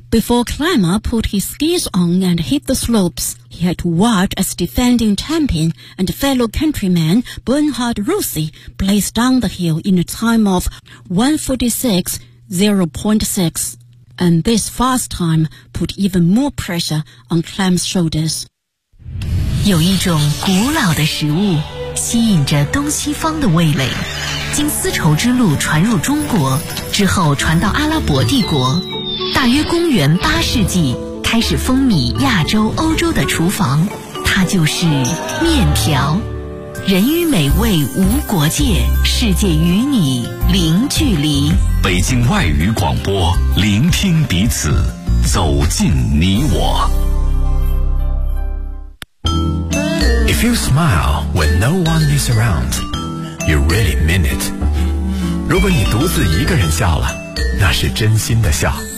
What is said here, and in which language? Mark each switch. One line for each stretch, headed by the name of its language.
English: Before Klamer put his skis on and hit the slopes, he had to watch as defending champion and fellow countryman Bernhard Rossi blazed down the hill in a time of 1:46.06. And this fast time put even more pressure on Klamer's shoulders.
Chinese: 有一种古老的食物吸引着东西方的味蕾，经丝绸之路传入中国之后传到阿拉伯帝国，大约公元八世纪开始风靡亚洲欧洲的厨房，它就是面条。人与美味无国界，世界与你零距离。北京外语广播，聆听彼此，走进你我。
English: If you smile when no one is around, you really mean it.
Chinese: 如果你独自一个人笑了，那是真心的笑。